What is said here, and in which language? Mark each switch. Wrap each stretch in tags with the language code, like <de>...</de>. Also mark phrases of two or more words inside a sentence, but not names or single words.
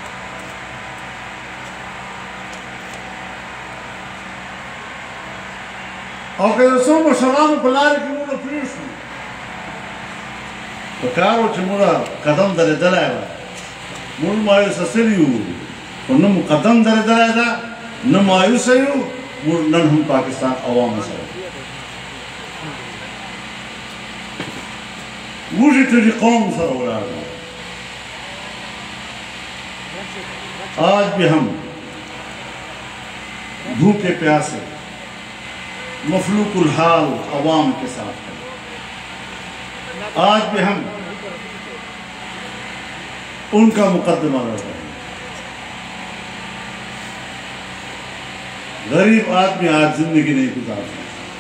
<ps>او که د څو مشرانو په لارې کې موږ پرېښو په کار و چې موږ قدم درېدلی وه موږ مایوسه سوي وو خو نه مو قدم درېدلی ده نه مایوسه یو موږ نن هم پاکستان عوامو سره وږي ټولې قوم سره ولاړ دي</ps> <ur>آج بھی ہم بھوکے پیاسے مفلوق الحال عوام کے ساتھ ہیں آج بھی ہم ان کا مقدمہ لڑ رہے ہیں غریب آدمی آج زندگی نہیں گزار سکتا</ur>